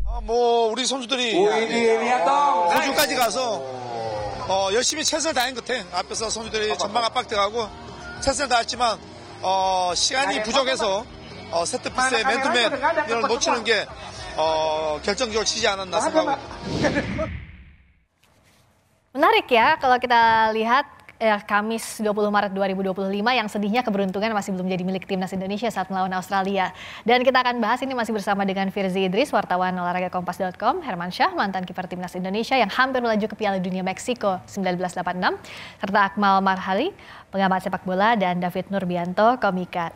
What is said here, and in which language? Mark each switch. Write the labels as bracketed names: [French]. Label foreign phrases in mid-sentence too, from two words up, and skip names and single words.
[Korean] 뭐 우리 선수들이 호주까지 가서 열심히 최선을 다한 것 같아. 앞에서 선수들이 전방 압박돼가고 최선을 다했지만 시간이 부족해서 세트피스의 맨투맨 이걸 놓치는 게 결정적으로 치지 않았나 생각하고. [Indonesian] Menarik ya kalau kita lihat Kamis 20 Maret 2025 yang sedihnya keberuntungan masih belum jadi milik timnas Indonesia saat melawan Australia. Dan kita akan bahas ini masih bersama dengan Firzi Idris, wartawan olahraga kompas.com, Herman Syah, mantan kiper timnas Indonesia yang hampir melaju ke Piala Dunia Meksiko 1986, serta Akmal Marhali, pengamat sepak bola, dan David Nurbianto, komika.